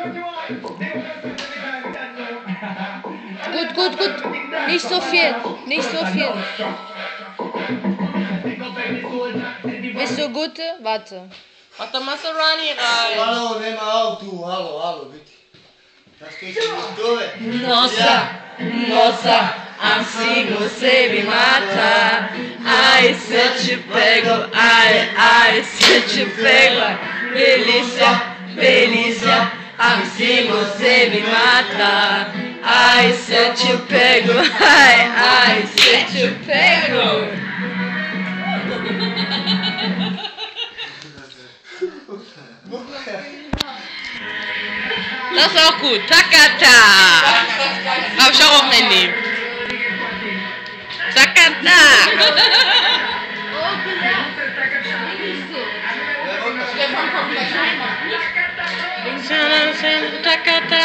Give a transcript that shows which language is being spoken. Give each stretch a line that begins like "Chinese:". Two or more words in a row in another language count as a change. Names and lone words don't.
German: Gut. Nicht so viel. Bist du gut? Warte. Mach doch mal Sarani rein. Hallo, nimm mal auf, du. Hallo, bitte. Das geht nicht durch.
Portuguese: Nossa, assim você me mata. Ai, se eu te pego, ai, se eu te pego. Delícia, assim você me mata. Ai, se eu te pego, ai, se eu te pego.
German: Das ist auch gut. Takata. Hab ich auch auf dem Handy. Takata. Takata.